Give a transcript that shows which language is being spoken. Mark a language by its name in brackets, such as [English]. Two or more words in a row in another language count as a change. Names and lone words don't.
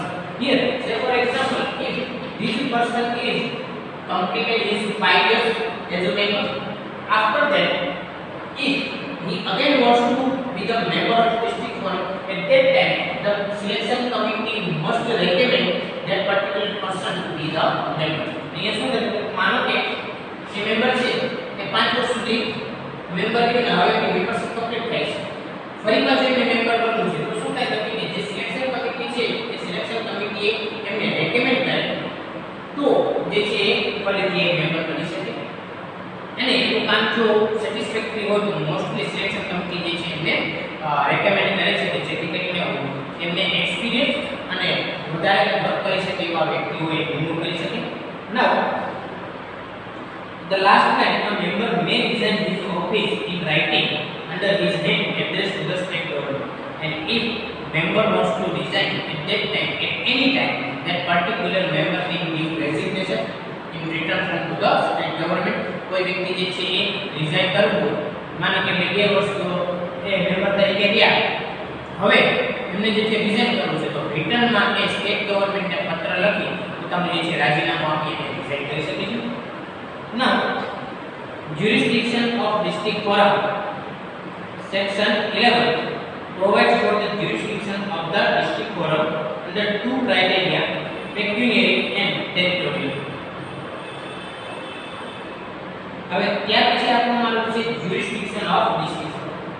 [English] Here, say for example, if this person is completed his 5 years as a member, after that, if he again wants to become member of district forum, at that time the selection committee must recommend that particular person to be the member. [Gujarati] અહીંયા શું કરે, માનો કે જે મેમ્બર છે એ 5 વર્ષ સુધી મેમ્બર કરીને હવે મેમ્બરશિપ કમ્પ્લીટ થાય છે, ફરી પાછું એમને મેમ્બર બનવું છે, તો શું થાય કે જે [English] selection committee [Gujarati] છે એ [English] selection committee [Gujarati] એમને રેકમેન્ડ કરે તો જે છે ફરીથી એ મેમ્બર બની શકે. અને એનું કામ જો સેટિસ્ફેક્ટરી હોય તો [English] mostly selection committee [Gujarati] જે છે એમને રેકમેન્ડ કરે છે કે જેથી કરીને એમને એક્સપિરિયન્સ અને વધારે વર્ક કરી શકે એવા વ્યક્તિઓએ નિમણૂક કરી શકે. [English] નાઉ the last line, a member may resign his office in writing under his name addressed to the state government, and if member wants to resign at that time, at any time, that particular member can give resignation in return from to the state government. [Gujarati] કોઈ વ્યક્તિ જે છે એ રિઝાઇન કરવું હોય, માનો કે મેં 2 વર્ષ તો એ મેમ્બર તરીકે ગયા, હવે એમને જે છે રિઝાઇન કરવું છે, તો રિટર્નમાં એ [English] state government [Gujarati] પત્ર લખી પોતાનું જે છે રાજીનામું આપી અને રિઝાઇન કરી શકે છે. [English] Now, jurisdiction of district forum, section 11 provides for the jurisdiction of the district forum under 2 criteria, pecuniary and territorial. [Gujarati] હવે ત્યાર પછી આપવામાં આવ્યું છે [English] jurisdiction of district forum.